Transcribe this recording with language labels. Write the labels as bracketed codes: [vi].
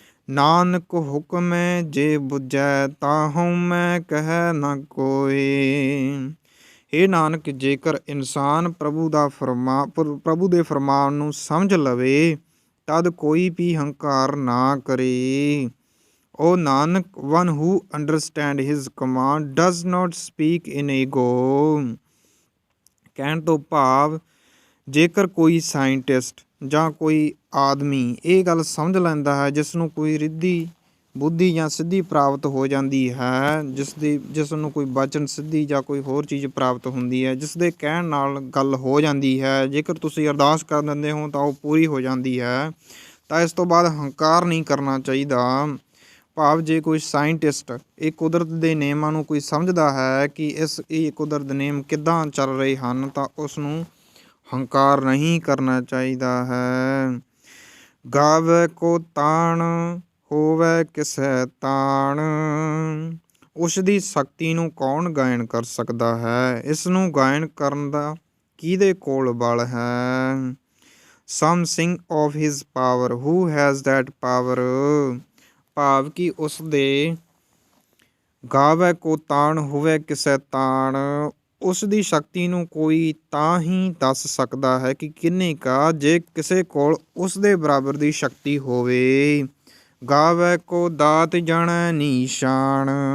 [pa] ਨਾਨਕ ਹੁਕਮੈ ਜੇ ਬੁਝੈ, ਤਾਹਉ ਮੈਂ ਕਹਿ ਨ ਕੋਇ। ਇਹ ਨਾਨਕ, ਜੇਕਰ ਇਨਸਾਨ ਪ੍ਰਭੂ ਦੇ ਫਰਮਾਨ ਨੂੰ ਸਮਝ ਲਵੇ ਤਦ ਕੋਈ ਵੀ ਹੰਕਾਰ ਨਾ ਕਰੇ। [en] O Nanak, one who understand his command does not speak in ego। [pa] ਕਹਿਣ ਤੋਂ ਭਾਵ ਜੇਕਰ ਕੋਈ ਸਾਇੰਟਿਸਟ ਜਾਂ ਕੋਈ ਆਦਮੀ ਇਹ ਗੱਲ ਸਮਝ ਲੈਂਦਾ ਹੈ, ਜਿਸ ਨੂੰ ਕੋਈ ਰਿੱਧੀ ਬੁੱਧੀ ਜਾਂ ਸਿੱਧੀ ਪ੍ਰਾਪਤ ਹੋ ਜਾਂਦੀ ਹੈ, ਜਿਸ ਨੂੰ ਕੋਈ ਬਚਨ ਸਿੱਧੀ ਜਾਂ ਕੋਈ ਹੋਰ ਚੀਜ਼ ਪ੍ਰਾਪਤ ਹੁੰਦੀ ਹੈ, ਜਿਸ ਦੇ ਕਹਿਣ ਨਾਲ ਗੱਲ ਹੋ ਜਾਂਦੀ ਹੈ, ਜੇਕਰ ਤੁਸੀਂ ਅਰਦਾਸ ਕਰ ਦਿੰਦੇ ਹੋ ਤਾਂ ਉਹ ਪੂਰੀ ਹੋ ਜਾਂਦੀ ਹੈ, ਤਾਂ ਇਸ ਤੋਂ ਬਾਅਦ ਹੰਕਾਰ ਨਹੀਂ ਕਰਨਾ ਚਾਹੀਦਾ। ਭਾਵ ਜੇ ਕੋਈ ਸਾਇੰਟਿਸਟ ਇਹ ਕੁਦਰਤ ਦੇ ਨਿਯਮਾਂ ਨੂੰ ਕੋਈ ਸਮਝਦਾ ਹੈ ਕਿ ਇਹ ਕੁਦਰਤ ਦੇ ਨਿਯਮ ਕਿੱਦਾਂ ਚੱਲ ਰਹੇ ਹਨ, ਤਾਂ ਉਸ ਨੂੰ ਹੰਕਾਰ ਨਹੀਂ ਕਰਨਾ ਚਾਹੀਦਾ ਹੈ। ਗਾਵੈ ਕੋ ਤਾਣ, ਹੋਵੈ ਕਿਸੈ ਤਾਣ। ਉਸ ਦੀ ਸ਼ਕਤੀ ਨੂੰ ਕੌਣ ਗਾਇਨ ਕਰ ਸਕਦਾ ਹੈ, ਇਸ ਨੂੰ ਗਾਇਨ ਕਰਨ ਦਾ ਕਿਹਦੇ ਕੋਲ ਬਲ ਹੈ। [en] Some sing of his power, who has that power। [pa] ਭਾਵ ਕਿ ਉਸ ਦੇ ਗਾਵੈ ਕੋ ਤਾਣ, ਹੋਵੇ ਕਿਸੇ ਤਾਣ, ਉਸ ਦੀ ਸ਼ਕਤੀ ਨੂੰ ਕੋਈ ਤਾਂ ਹੀ ਦੱਸ ਸਕਦਾ ਹੈ ਕਿ ਕਿੰਨੇ ਕਾ, ਜੇ ਕਿਸੇ ਕੋਲ ਉਸ ਦੇ ਬਰਾਬਰ ਦੀ ਸ਼ਕਤੀ ਹੋਵੇ। ਗਾਵੈ ਕੋ ਦਾਤ ਜਾਣੈ ਨੀਸ਼ਾਨ।